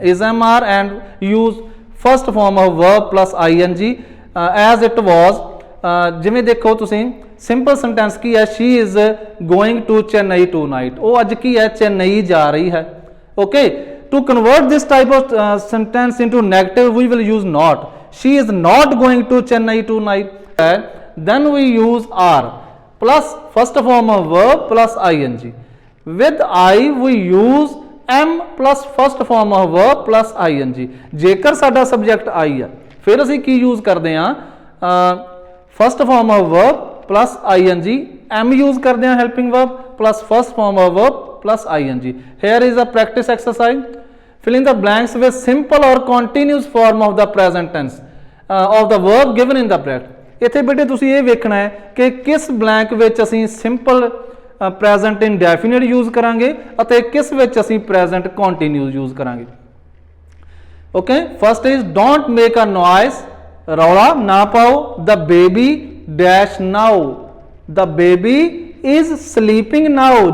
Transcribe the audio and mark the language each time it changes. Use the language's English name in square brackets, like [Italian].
[English] Is am are and use first form of verb plus ing as it was. [Punjabi] ਜਿਵੇਂ ਦੇਖੋ ਤੁਸੀਂ simple sentence ਕੀ ਹੈ, [English] she is going to Chennai tonight, [Punjabi] ਉਹ ਅੱਜ ਕੀ ਹੈ, ਚੇਨਈ ਜਾ ਰਹੀ ਹੈ। [English] Okay, to convert this type of sentence into negative we will use not. she is not going to Chennai tonight, then we use are plus first form of verb plus ing। with I we use am plus first form of verb plus ing। [Punjabi] ਜੇਕਰ ਸਾਡਾ subject I ਹੈ ਫਿਰ ਅਸੀਂ ਕੀ use ਕਰਦੇ ਹਾਂ, [English] first form of verb plus ing, [Punjabi] am use ਕਰਦੇ ਹਾਂ helping verb plus first farm of verb plus ing। [English] here is a practice exercise, fill in the blanks with simple or continuous form of the present tense of the verb given in the bracket। [Punjabi] ਇੱਥੇ ਬੇਟੇ ਤੁਸੀਂ ਇਹ ਵੇਖਣਾ ਹੈ ਕਿ ਕਿਸ blank ਵਿੱਚ ਅਸੀਂ ਸਿੰਪਲ ਪ੍ਰੈਜ਼ੈਂਟ ਇਨਡੈਫੀਨਿਟ ਯੂਜ਼ ਕਰਾਂਗੇ ਅਤੇ ਕਿਸ ਵਿੱਚ ਅਸੀਂ ਪ੍ਰੈਜ਼ੈਂਟ ਕੰਟੀਨਿਊਸ ਯੂਜ਼ ਕਰਾਂਗੇ। [English] okay, first is don't make a noise, [Punjabi] ਰੌਲਾ ਨਾ ਪਾਓ। [English] The baby dash now, the baby is sleeping now.